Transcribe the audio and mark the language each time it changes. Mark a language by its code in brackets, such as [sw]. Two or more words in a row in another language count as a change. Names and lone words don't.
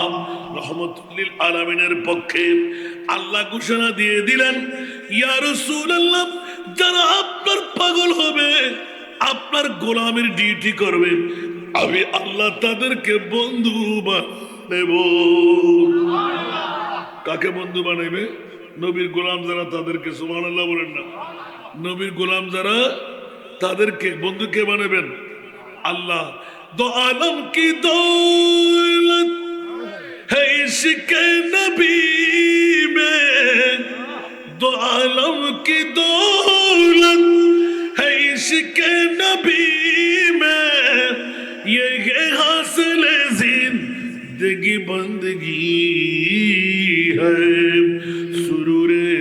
[bn] রহমতুল লিল আলামিনের পক্ষে আল্লাহ ঘোষণা দিয়ে দিলেন, ইয়া রাসূলুল্লাহ, যারা আপনার পাগল হবে, আপনার গোলামের ডিউটি করবে, আমি আল্লাহ তাদেরকে বন্ধু বানাবো। কাকে বন্ধু বানাইবে? নবীর গোলাম যারা তাদেরকে সুবহানাল্লাহ বলেন না। নবীর গোলাম যারা তাদেরকে বন্ধুকে বানাবেন আল্লাহ। [ur] دو عالم کی دولت ہے عشق نبی میں، دو عالم کی دولت ہے عشق نبی میں، یہ حاصل زندگی بندگی ہے، سرور